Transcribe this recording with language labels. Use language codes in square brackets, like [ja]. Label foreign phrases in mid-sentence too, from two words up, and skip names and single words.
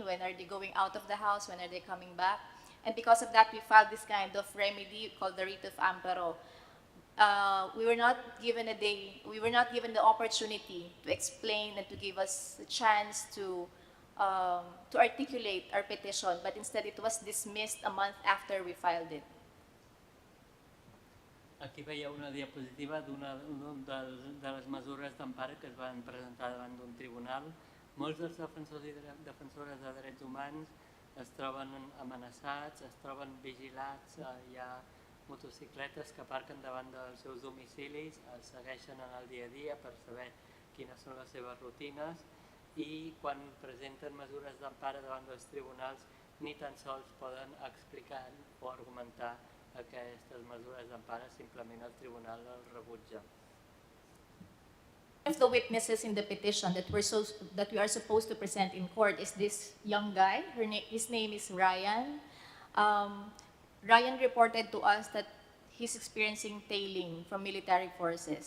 [en] When are they going out of the house? When are they coming back? And because of that, we filed this kind of remedy called the writ of amparo. We were not given the opportunity to explain and to give us a chance to articulate our petition, but instead it was dismissed a month after we filed it. [ca] Aquí veieu una diapositiva d'una de les mesures d'empara que es van presentar davant d'un tribunal. Molts dels defensors i defensores de drets humans es troben amenaçats, es troben vigilats, hi ha motocicletes que aparquen davant dels seus domicilis, els segueixen en el dia a dia per saber quines són les seves rutines i quan presenten mesures d'empara davant dels tribunals ni tan sols poden explicar o argumentar aquestes mesures d'empara, simplement el tribunal els rebutja. [en] One of the witnesses in the petition that we are supposed to present in court is this young guy. His name is Ryan. Ryan reported to us that he's experiencing tailing from military forces.